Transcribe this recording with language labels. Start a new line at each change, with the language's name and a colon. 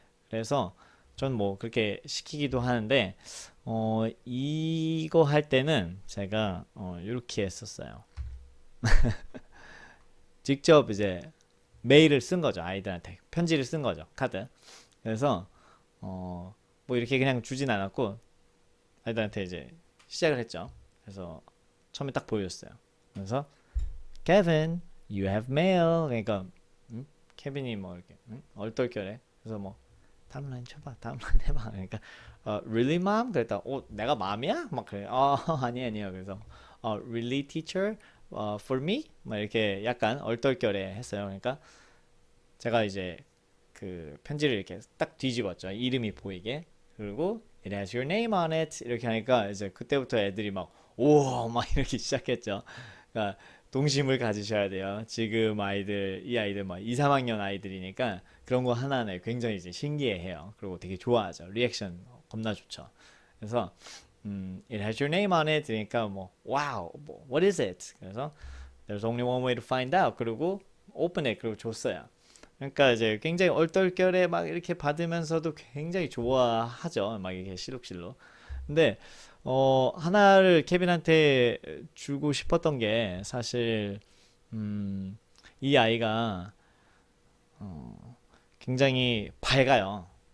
Korean: 그래서 전 뭐 그렇게 시키기도 하는데 이거 할 때는 제가 이렇게 했었어요. 직접 이제 메일을 쓴 거죠. 아이들한테 편지를 쓴 거죠. 카드. 그래서 뭐 이렇게 그냥 주진 않았고 아이들한테 이제 시작을 했죠. 그래서 처음에 딱 보여줬어요. 그래서
English: Kevin, you have mail.
Korean: 그러니까 케빈이 뭐 이렇게 얼떨결에 그래서 뭐 다음 라인 쳐봐, 다음 라인 해봐.
English: 그러니까 really mom?
Korean: 그랬다. 내가 맘이야? 막 그래. 아니에요. 그래서
English: really teacher? for me?
Korean: 막 이렇게 약간 얼떨결에 했어요. 그러니까 제가 이제 그 편지를 이렇게 딱 뒤집었죠. 이름이 보이게. 그리고
English: it has your name on it
Korean: 이렇게 하니까 이제 그때부터 애들이 막 오 막 이렇게 시작했죠. 그러니까 동심을 가지셔야 돼요. 지금 이 아이들 막 2, 3학년 아이들이니까 그런 거 하나하나에 굉장히 이제 신기해해요. 그리고 되게 좋아하죠. 리액션 겁나 좋죠. 그래서
English: it has your name on it
Korean: 그러니까 뭐
English: wow, 뭐, what is it?
Korean: 그래서
English: there's only one way to find out.
Korean: 그리고
English: open it
Korean: 그리고 줬어요. 그러니까 이제 굉장히 얼떨결에 막 이렇게 받으면서도 굉장히 좋아하죠. 막 이렇게 실룩실룩. 근데 하나를 케빈한테 주고 싶었던 게 사실 이 아이가 굉장히 밝아요.